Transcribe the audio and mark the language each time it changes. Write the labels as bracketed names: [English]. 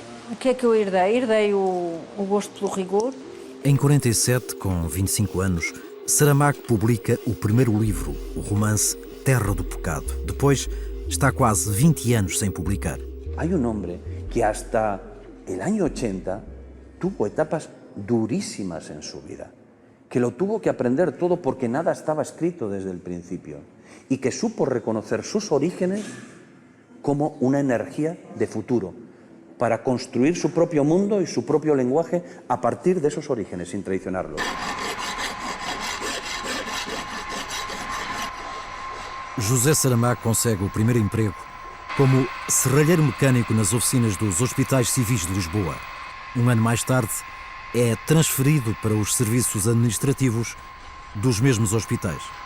[Portuguese] O que é que eu herdei? Herdei o gosto pelo rigor. Em 47, com 25 anos, Saramago publica o primeiro livro, o romance Terra do Pecado. Depois, está quase 20 anos sem publicar. [Spanish] Há homem que hasta el año 80 tuvo etapas durísimas en su vida, que lo tuvo que aprender todo porque nada estaba escrito desde el principio y que supo reconocer sus orígenes como una energía de futuro para construir su propio mundo y su propio lenguaje a partir de esos orígenes, sin traicionarlos. [Portuguese] José Saramago consegue o primeiro emprego como serralheiro mecânico nas oficinas dos Hospitais Civis de Lisboa. Um ano mais tarde, é transferido para os serviços administrativos dos mesmos hospitais.